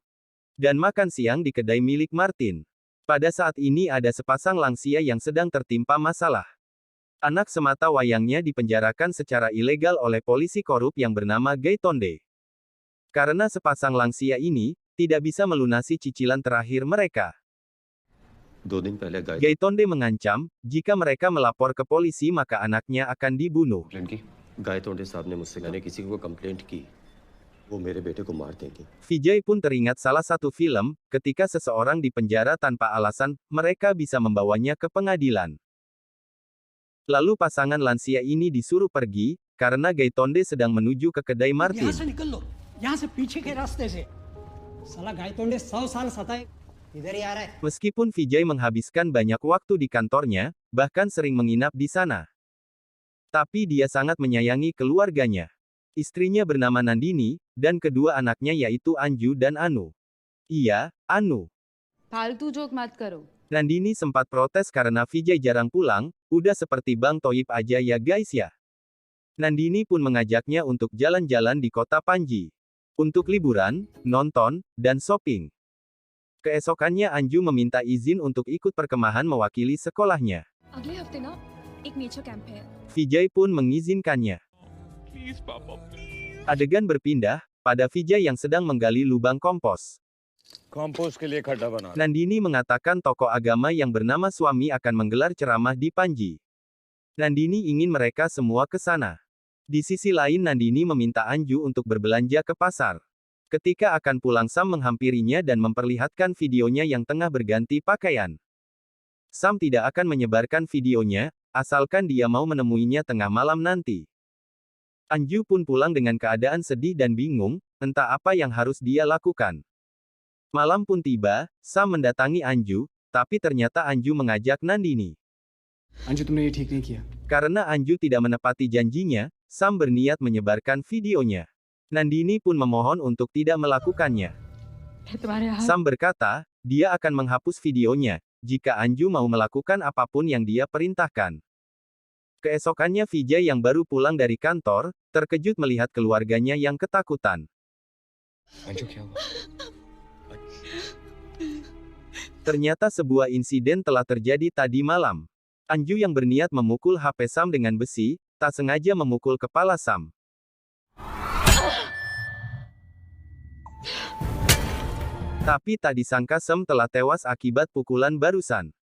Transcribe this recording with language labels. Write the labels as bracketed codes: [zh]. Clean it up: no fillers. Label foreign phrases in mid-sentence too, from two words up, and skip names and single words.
[id] Dan makan siang di kedai milik Martin. Pada saat ini ada sepasang lansia yang sedang tertimpa masalah. Anak semata wayangnya dipenjarakan secara ilegal oleh polisi korup yang bernama Gaitonde. Karena sepasang lansia ini tidak bisa melunasi cicilan terakhir mereka. [hi] 2 दिन पहले [id] Gaitonde mengancam, jika mereka melapor ke polisi maka anaknya akan dibunuh. [hi] गायतोंडे साहब ने मुझसे मैंने किसी को कंप्लेंट की वो मेरे बेटे को मार देंगे। [id] Vijay pun teringat salah satu film, ketika seseorang dipenjara tanpa alasan, mereka bisa membawanya ke pengadilan. Lalu pasangan lansia ini disuruh pergi, karena Gaitonde sedang menuju ke kedai Martin. [hi] यहाँ से निकल लो, यहाँ से पीछे के रास्ते से। साला गायतोंडे 100 साल सताए, इधर ही आ रहा है। [id] Meskipun Vijay menghabiskan banyak waktu di kantornya, bahkan sering menginap di sana. Tapi dia sangat menyayangi keluarganya. Istrinya bernama Nandini, dan kedua anaknya yaitu Anju dan Anu. Iya, Anu. [hi] फालतू जोक मत करो। [id] Nandini sempat protes karena Vijay jarang pulang, udah seperti Bang Toib aja ya guys ya. Nandini pun mengajaknya untuk jalan-jalan di kota Panji. Untuk liburan, nonton, dan shopping. Keesokannya Anju meminta izin untuk ikut perkemahan mewakili sekolahnya. [hi] अगले हफ्ते ना एक [en] nature camp [hi] है। [id] Vijay pun mengizinkannya. Adegan berpindah, pada Vijay yang sedang menggali lubang kompos. [hi] कंपोस्ट के लिए खड्डा बना रहा [id] Nandini mengatakan tokoh agama yang bernama suami akan menggelar ceramah di Panji. Nandini ingin mereka semua ke sana. Di sisi lain Nandini meminta Anju untuk berbelanja ke pasar. Ketika akan pulang Sam menghampirinya dan memperlihatkan videonya yang tengah berganti pakaian. Sam tidak akan menyebarkan videonya, asalkan dia mau menemuinya tengah malam nanti. Anju pun pulang dengan keadaan sedih dan bingung, entah apa yang harus dia lakukan. Malam pun tiba, Sam mendatangi Anju, tapi ternyata Anju mengajak Nandini. [hi] अंजू तुमने ये ठीक नहीं किया। [id] Karena Anju tidak menepati janjinya, Sam berniat menyebarkan videonya. Nandini pun memohon untuk tidak melakukannya. [hi] तुम्हारे हाथ [id] Sam berkata, dia akan menghapus videonya, jika Anju mau melakukan apapun yang dia perintahkan. Keesokannya Vijay yang baru pulang dari kantor, terkejut melihat keluarganya yang ketakutan. [hi] अंजू क्या हुआ? [id] Ternyata sebuah insiden telah terjadi tadi malam. Anju yang berniat memukul HP Sam dengan besi, tak sengaja memukul kepala Sam. Tapi tak disangka Sam telah tewas akibat pukulan barusan.